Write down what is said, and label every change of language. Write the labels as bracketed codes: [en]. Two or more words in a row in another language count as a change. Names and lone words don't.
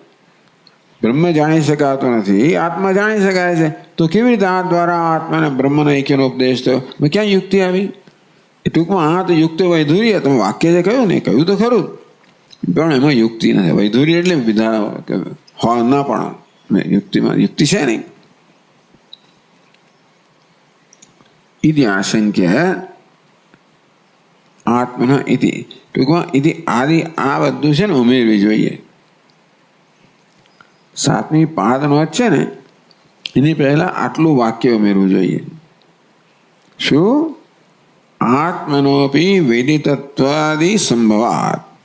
[gu] બ્રહ્મ જાણી શકાતો નથી, આત્મા જાણી શકાય છે. તો કેવી રીતે આ દ્વારા આત્માને બ્રહ્મના ઐક્યનો ઉપદેશ થયો? ક્યાં યુક્તિ આવી? એ ટૂંકમાં આ તો યુક્તિ વૈધુર્ય. તમે વાક્ય જે કહ્યું ને કહ્યું તો ખરું પણ એમાં યુક્તિ નથી. વૈધુર્ય એટલે વિધા હોય ના પણ યુક્તિમાં યુક્તિ છે નહીં. [sa] इति आशंक्य आत्मना इति. [gu] टूंकમાં इति આદિ આ બધું છે ને ઉમેરવી જોઈએ. સાતમી પાદનો છે ને એની પહેલા આટલું વાક્ય ઉમેરવું જોઈએ. [sa] શું? આત્મનોપી વિદિતત્વાદિ સંભવાત.